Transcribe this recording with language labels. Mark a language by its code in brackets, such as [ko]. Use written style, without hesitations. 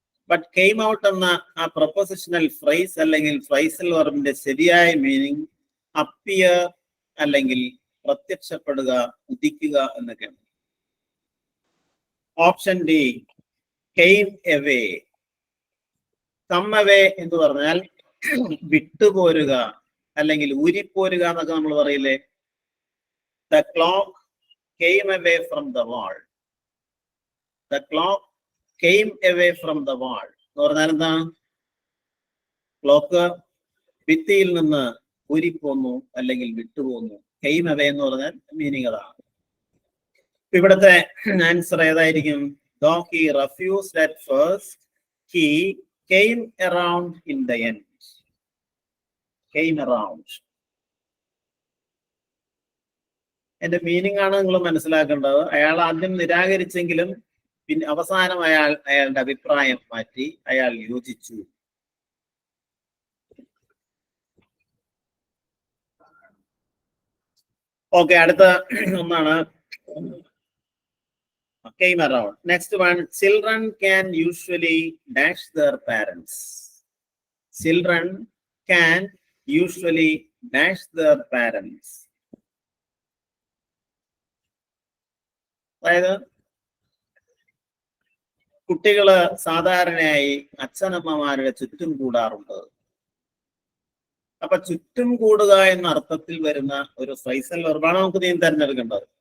[ml] But came out എന്ന ആ propositional fries അല്ലെങ്കിൽ ഫ്രൈസൽ വെർബിന്റെ ശരിയായ മീനിങ് അപ്പിയർ അല്ലെങ്കിൽ പ്രത്യക്ഷപ്പെടുക, ഉദിക്കുക എന്നൊക്കെയാണ്. Option D came away. Come away എന്ന് പറഞ്ഞാൽ വിട്ടുപോരുക അല്ലെങ്കിൽ ഊരിപ്പോരുക എന്നൊക്കെ നമ്മൾ പറയില്ലേ. [en] The clock came away from the wall. The clock came away from the wall [ml] എന്ന് പറഞ്ഞാൽ എന്താ? ക്ലോക്ക് ഭിത്തിയിൽ നിന്ന് ഊരിപ്പോന്നു അല്ലെങ്കിൽ വിട്ടുപോന്നു. കെയിം അവേ എന്ന് പറഞ്ഞാൽ മീനിങ് അതാണ്. ഇവിടുത്തെ ആൻസർ ഏതായിരിക്കും? [en] Though he refused at first, he came around in the end. Came around. [ml] എന്റെ മീനിങ് ആണ് നിങ്ങൾ മനസ്സിലാക്കേണ്ടത്. അയാൾ ആദ്യം നിരാകരിച്ചെങ്കിലും പിന്നെ അവസാനം അയാളുടെ അഭിപ്രായം മാറ്റി അയാൾ യോജിച്ചു. ഓക്കെ, അടുത്ത ഒന്നാണ് [en] came around. Next one, children can usually dash their parents. Children can usually dash their parents. [ml] അതായത് കുട്ടികള് സാധാരണയായി അച്ഛനമ്മമാരുടെ ചുറ്റും കൂടാറുണ്ട്. അപ്പൊ ചുറ്റും കൂടുക എന്ന അർത്ഥത്തിൽ വരുന്ന ഒരു ഫ്രൈസൽ വെർബാണ് നമുക്ക് നീ തിരഞ്ഞെടുക്കേണ്ടത്.